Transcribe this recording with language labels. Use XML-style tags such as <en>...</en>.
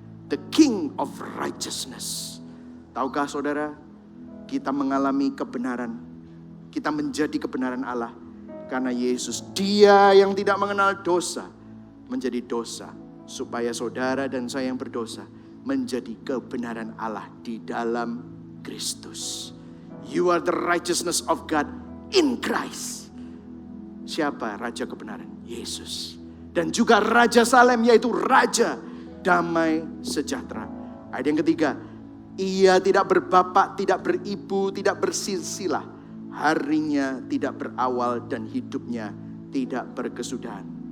<en>The King of Righteousness.</en> <id>Tahukah saudara, kita mengalami kebenaran. Kita menjadi kebenaran Allah. Karena Yesus, dia yang tidak mengenal dosa, menjadi dosa. Supaya saudara dan saya yang berdosa menjadi kebenaran Allah di dalam Kristus.</id> <en>You are the righteousness of God in Christ.</en> <id>Siapa Raja Kebenaran? Yesus. Dan juga Raja Salem, yaitu Raja Damai Sejahtera. Ayat yang ketiga, ia tidak berbapak, tidak beribu, tidak bersilsilah. Harinya tidak berawal dan hidupnya tidak berkesudahan.</id>